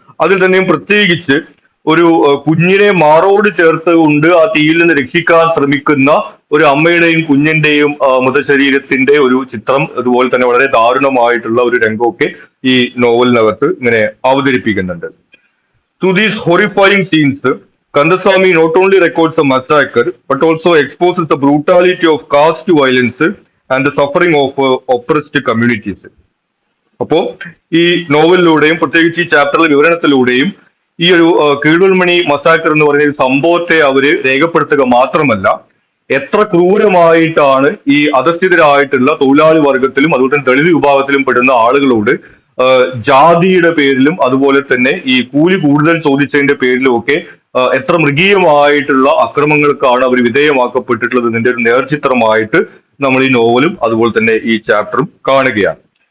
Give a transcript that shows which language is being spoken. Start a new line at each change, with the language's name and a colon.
Malayalam: അതിൽ തന്നെയും പ്രത്യേകിച്ച് ഒരു കുഞ്ഞിനെ മാറോട് ചേർത്തുകൊണ്ട് ആ തീയിൽ നിന്ന് രക്ഷിക്കാൻ ശ്രമിക്കുന്ന ഒരു അമ്മയുടെയും കുഞ്ഞിന്റെയും മൃതശരീരത്തിന്റെ ഒരു ചിത്രം, അതുപോലെ തന്നെ വളരെ ദാരുണമായിട്ടുള്ള ഒരു രംഗമൊക്കെ ഈ നോവലിനകത്ത് ഇങ്ങനെ അവതരിപ്പിക്കുന്നുണ്ട്.
English: Through these horrifying scenes, Kandasamy not only records a massacre but also exposes the brutality of caste violence and the suffering of oppressed communities.
Malayalam: അപ്പോ ഈ നോവലിലൂടെയും പ്രത്യേകിച്ച് ഈ ചാപ്റ്ററിലെ വിവരണത്തിലൂടെയും ഈ ഒരു കീഴുമണി മസാക്കർ എന്ന് പറയുന്ന ഒരു സംഭവത്തെ അവര് രേഖപ്പെടുത്തുക മാത്രമല്ല, എത്ര ക്രൂരമായിട്ടാണ് ഈ അധസ്ഥിതരായിട്ടുള്ള തൊഴിലാളി വർഗത്തിലും അതുപോലെ തന്നെ ദളിത് വിഭാഗത്തിലും പെടുന്ന ആളുകളോട് ജാതിയുടെ പേരിലും അതുപോലെ തന്നെ ഈ കൂലി കൂടുതൽ ചോദിച്ചതിന്റെ പേരിലും ഒക്കെ എത്ര മൃഗീയമായിട്ടുള്ള അക്രമങ്ങൾക്കാണ് അവർ വിധേയമാക്കപ്പെട്ടിട്ടുള്ളത് ഇതിന്റെ ഒരു നേർചിത്രമായിട്ട് നമ്മൾ ഈ നോവലും അതുപോലെ തന്നെ ഈ ചാപ്റ്ററും കാണുകയാണ്.